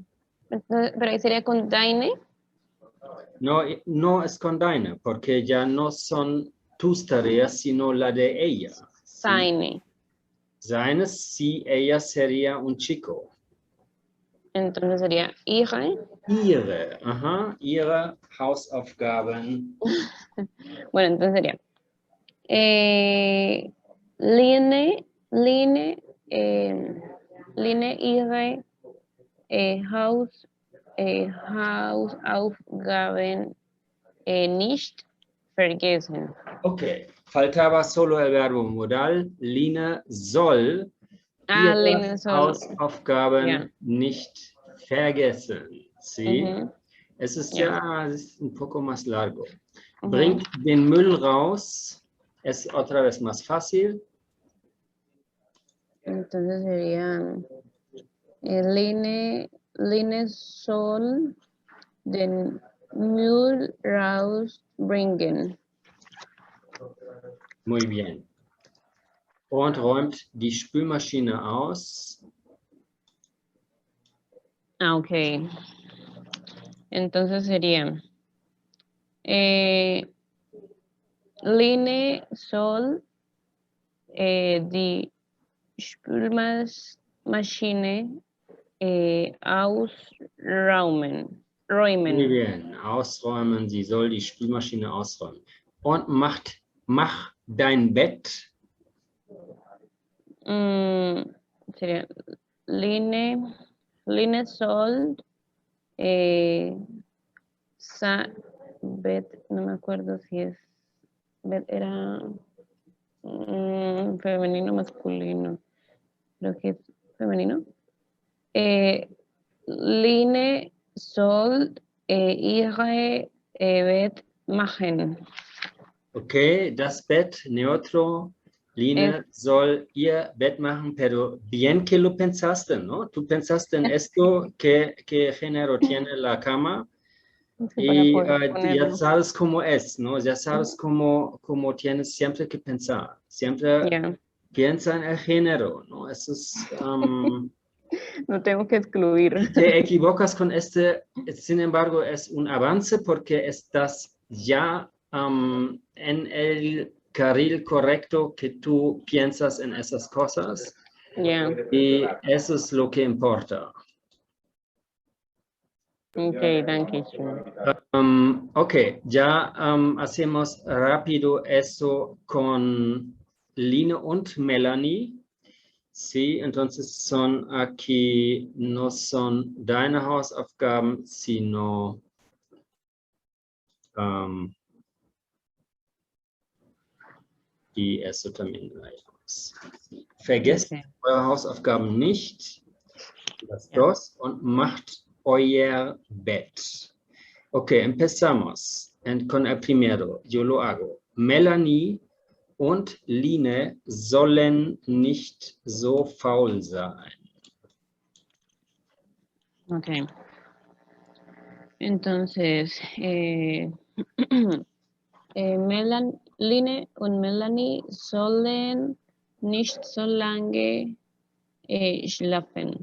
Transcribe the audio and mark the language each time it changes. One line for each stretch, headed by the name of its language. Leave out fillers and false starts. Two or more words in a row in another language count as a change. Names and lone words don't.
Spanish: Pero ahí sería con deine. No, no es con deine, porque ya no son tus tareas, sino la de ella. Seine. Seine, sí, ella sería un chico. Entonces sería ihre.
German: Ihre, ajá, ihre Hausaufgaben.
Spanish: Bueno, entonces sería
German: Line Line, Line ihre Hausaufgaben nicht vergessen.
Spanish: Okay, faltaba solo el verbo modal.
German: Line soll ihre Line soll. Hausaufgaben Ja. nicht vergessen. ¿Sí? Mhm. Es ist Ja. es ist
Spanish: un poco más largo. Mhm.
German: Bringt den Müll raus.
Spanish: Es otra vez más fácil. Entonces sería
German: Line soll den Müll rausbringen.
Spanish: Muy bien.
German: Und räumt die Spülmaschine aus.
Spanish: Ah, ok. Entonces sería
German: Line soll die Spülmaschine ausräumen.
Spanish: Muy bien.
German: Ausräumen. Sie soll die Spülmaschine ausräumen. Und mach dein Bett.
Spanish: Sería Line soll Bet, no me acuerdo si es Bet era femenino masculino. Creo que es femenino.
German: Line soll ihre Bett machen. Okay, das Bett neutro. Line soll ihr Bett machen,
Spanish: pero bien que lo pensaste, ¿no? Tú pensaste en esto, qué género tiene la cama y ya sabes cómo es, ¿no? Ya sabes cómo tienes siempre que pensar. Siempre piensa en el género, ¿no? Eso es... no tengo que excluir. Te equivocas con este, sin embargo, es un avance porque estás ya en el carril correcto que tú piensas en esas cosas. Y eso es lo que importa.
German: Ok, danke schön.
Spanish: Ok, ya hacemos rápido eso con Line und Melanie. Sí, entonces son aquí, no son
German: deine Hausaufgaben,
Spanish: sino die eso también leemos.
German: Vergesst eure Hausaufgaben nicht,
Spanish: las dos,
German: und macht euer Bett.
Spanish: Ok, empezamos con el primero. Yo lo hago.
German: Melanie und Line sollen nicht so faul sein.
Spanish: Ok.
German: Entonces, Line und Melanie sollen nicht so lange schlafen.